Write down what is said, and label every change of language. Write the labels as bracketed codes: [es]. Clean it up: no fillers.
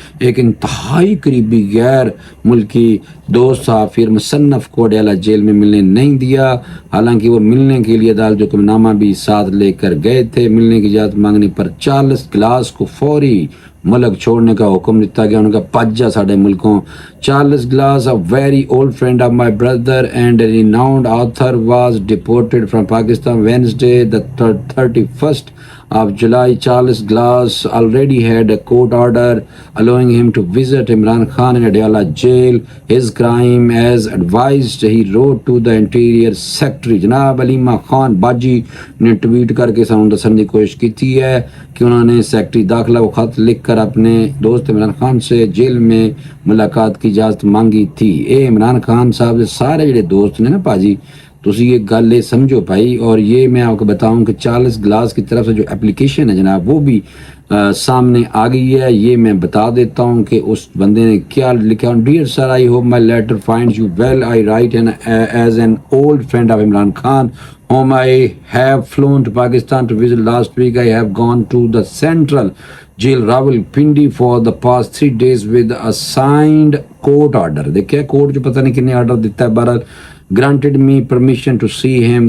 [ur] ایک انتہائی قریبی غیر ملکی دوست صحافی اور مصنف کو اڈیالہ جیل میں ملنے نہیں دیا، حالانکہ وہ ملنے کے لیے عدالت حکم نامہ بھی ساتھ لے کر گئے تھے۔ ملنے کی اجازت مانگنے پر چارلس گلاس کو فوری ملک چھوڑنے کا حکم دیتا گیا، ان کا پاجا ساڑھے ملکوں۔ Charles glass, [en] a very old friend of my brother and a renowned author, was deported from Pakistan Wednesday, the 31st of July. Charles Glass already had a court order allowing him to visit Imran Khan in Adyala jail. His crime, as advised, he wrote to the Interior Secretary. [ur] جناب علیمہ خان باجی نے tweet کر کے سامنے دسنے کی کوشش کی تھی ہے کہ انہوں نے سیکٹری داخلہ کو خط لکھ کر اپنے دوست عمران خان سے جیل میں ملاقات کی اجازت مانگی تھی۔ اے عمران خان صاحب سے سارے جڑے دوست نے نا پاجی، [pa] تسی یہ گل سمجھو بھائی، [ur] اور یہ میں آپ کو بتاؤں کہ چارلس گلاس کی طرف سے جو اپلیکیشن ہے جناب وہ بھی سامنے آ گئی ہے۔ یہ میں بتا دیتا ہوں کہ اس بندے نے کیا لکھا۔ [en] Dear sir, I hope my letter finds you well. I write as an old friend of Imran Khan, whom I have flown to Pakistan to visit last week. I have gone to the Central Jail Rawalpindi for the past 3 days with a signed court order. [ur] دیکھیں court جو پتہ نہیں کنے order دیتا ہے، بہرحال [en] granted me permission to see him.